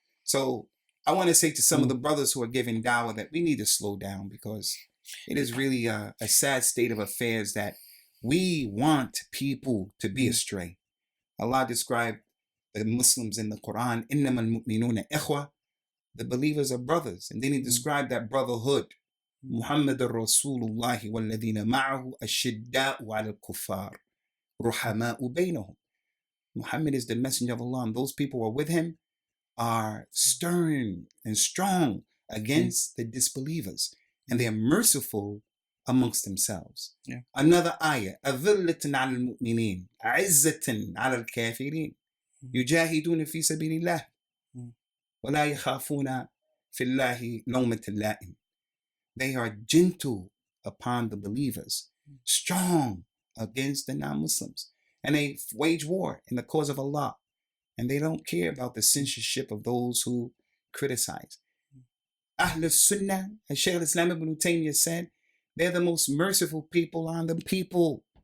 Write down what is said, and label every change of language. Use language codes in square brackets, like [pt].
[en] So I want to say to some of the brothers who are giving dawah that we need to slow down, because it is really a sad state of affairs that we want people to be astray. Allah described the Muslims in the Quran, [ar] إِنَّمَا الْمُؤْمِنُونَ إِخْوَةً, [en] the believers are brothers. And then he described that brotherhood. [ar] محمد رسول الله والذين معه أشداء على الكفار رحماء بينهم. [en] Muhammad is the messenger of Allah, and those people who are with him are stern and strong against the disbelievers, and they are merciful amongst themselves. Another ayah, [ar] أذلة على المؤمنين عزة على الكافرين يجاهدون في سبيل الله ولا يخافون في الله لومة اللائم. [en] They are gentle upon the believers, strong against the non-Muslims, and they wage war in the cause of Allah, and they don't care about the censorship of those who criticize. Ahl Sunnah, as Sheikh al-Islam ibn Taymiyyah said, they're the most merciful people on the people.